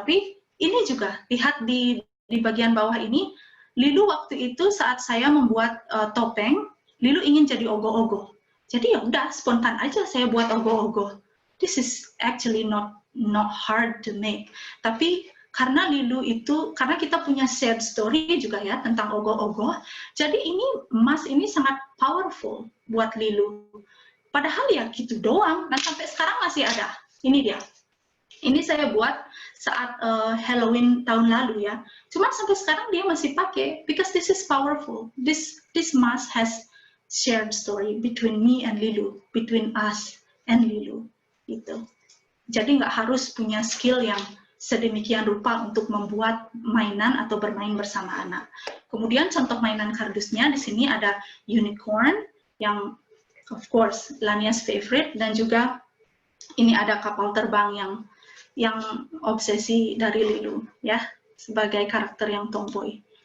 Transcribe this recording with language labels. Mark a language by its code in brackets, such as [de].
[id] Tapi ini juga lihat di bagian bawah ini. Lilu waktu itu saat saya membuat topeng, Lilu ingin jadi ogoh-ogoh. Jadi ya udah spontan aja saya buat ogoh-ogoh. [en] This is actually not hard to make. [id] Tapi karena Lilu itu, karena kita punya shared story juga ya tentang ogoh-ogoh, jadi emas ini sangat powerful buat Lilu. Padahal ya gitu doang, dan sampai sekarang masih ada. Ini dia. Ini saya buat saat Halloween tahun lalu ya. Cuma sampai sekarang dia masih pakai, [en] because this is powerful. This mask has shared story between me and Lilu, between us and Lilu. [id] Gitu. Jadi nggak harus punya skill yang sedemikian rupa untuk membuat mainan atau bermain bersama anak. Kemudian contoh mainan kardusnya di sini ada unicorn yang [en] of course [id] Lania's favorite, dan juga ini ada kapal terbang yang obsesi dari Lilu ya, sebagai karakter yang tomboy.